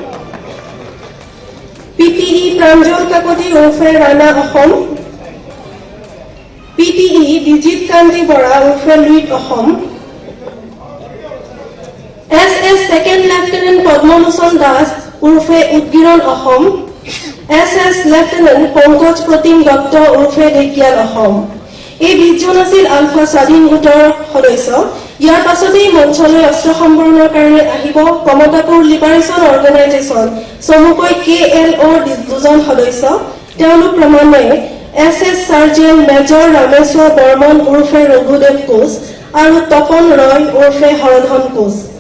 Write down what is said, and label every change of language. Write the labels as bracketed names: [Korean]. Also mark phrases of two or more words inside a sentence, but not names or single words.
[Assamese] PTE Pranjol Kakoti urfe Rana Ahom, PTE Dijit Kanti Bora urfe Luit Ahom, SS Second Lieutenant Padmalochon Das urfe Udgiron Ahom, SS Lieutenant Pankaj Pratim Dutta urfe Dekial Ahom। এই 20 জন আছিল আলফা স্বাধীন গোটৰ সদস্য। ইয়াৰ পাছতেই মঞ্চলৈ অস্ত্ৰ সম্বৰণৰ কাৰণে আহিব কমতাপুৰ লিবাৰেশ্যন অৰ্গেনাইজেশ্যন চমুকৈ KLOৰ 2 জন সদস্য। তেওঁলোক ক্ৰমান্বয়ে SS Sergeant Major Rameswar Burman urfe Raghudev Koch আৰু তপন ৰয় urfe হৰধন কোচ।